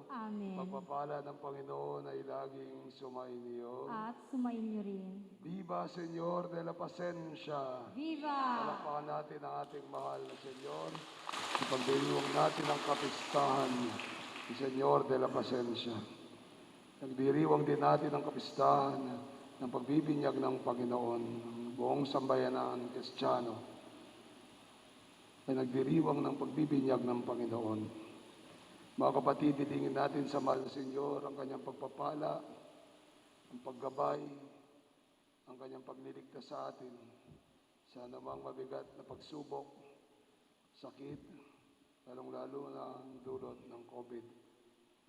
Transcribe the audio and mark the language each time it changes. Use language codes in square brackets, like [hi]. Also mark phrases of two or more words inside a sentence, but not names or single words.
[tl] Amen. pagpapala ng Panginoon ay laging sumainyo. At sumainyo rin. [es] Viva Señor de la Pasencia! Viva! [tl] Palakpakan natin ang ating mahal na Senyor. Ipagdiriwang natin ang kapistahan ni Señor de la Pasencia. Nagdiriwang din natin ang kapistahan ng pagbibinyag ng Panginoon. Ang buong sambayanan Kristiyano ay nagdiriwang ng pagbibinyag ng Panginoon. Mga kapatid, didingin natin sa mahal na Senyor ang kanyang pagpapala, ang paggabay, ang kanyang pagliligtas sa atin sa anumang mabigat na pagsubok, sakit, lalong-lalo na ang dulot ng COVID-19.